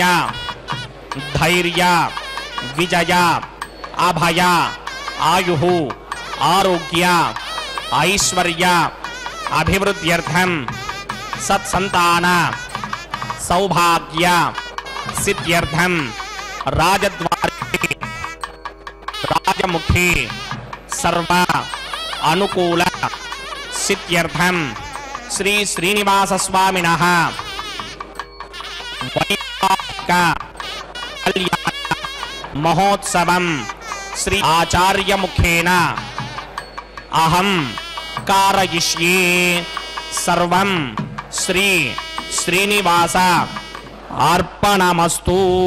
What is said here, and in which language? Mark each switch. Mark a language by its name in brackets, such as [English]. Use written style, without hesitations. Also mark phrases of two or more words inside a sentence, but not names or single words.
[Sanskrit] ధైర్య విజయ అభయ ఆయుః ఆరోగ్య ఐశ్వర్య అభివృద్ధ్యర్థం సత్సంతాన సౌభాగ్య సిద్ధ్యర్థం రాజద్వారే రాజముఖి सर्व अनुकूल सिद्ध्यर्थम श्री श्रीनिवास स्वामिनः वैवाहिक कल्याण महोत्सवं श्री आचार्य मुखेन अहं कारयिष्ये सर्वं श्री श्रीनिवास अर्पणमस्तु.